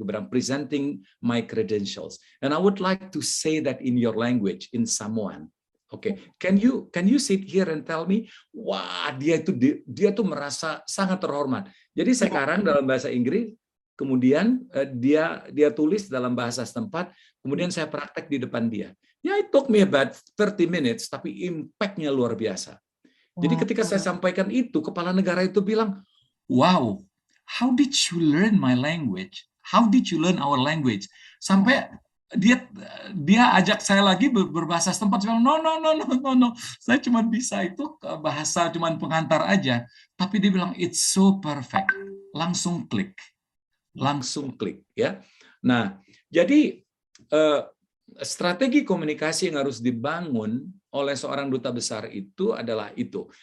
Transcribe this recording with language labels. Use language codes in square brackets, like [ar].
[id] Aku bilang, [en] presenting my credentials, and I would like to say that in your language, in Samoan. Okay, can you sit here and tell me? [id] Wah, dia tuh merasa sangat terhormat. Jadi sekarang dalam bahasa Inggris, kemudian dia tulis dalam bahasa setempat, kemudian saya praktek di depan dia. [en] Ya, it took me about 30 minutes, [id] tapi impact-nya luar biasa. Jadi ketika saya sampaikan itu, kepala negara itu bilang, wow, [en] how did you learn my language? How did you learn our language? [id] Sampai dia ajak saya lagi berbahasa setempat. Saya bilang, no. Saya cuma bisa itu bahasa cuma pengantar aja. Tapi dia bilang, [en] it's so perfect. [id] Langsung klik ya. Nah, jadi strategi komunikasi yang harus dibangun oleh seorang duta besar itu adalah itu.